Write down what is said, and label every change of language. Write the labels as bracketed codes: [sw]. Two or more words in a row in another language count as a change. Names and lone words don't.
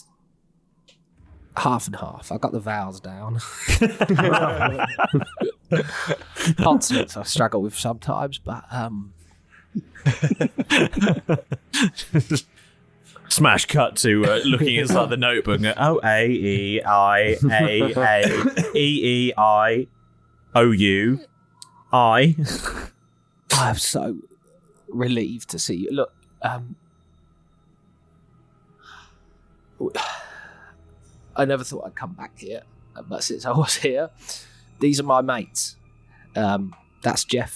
[en] Half and half. I got the vowels down. Consonants I struggle with sometimes, but Smash cut to looking inside the notebook and go, O A E I A A E E I O U I. I'm so relieved to see you. Look, I never thought I'd come back here, but since I was here, these are my mates. That's Jeff.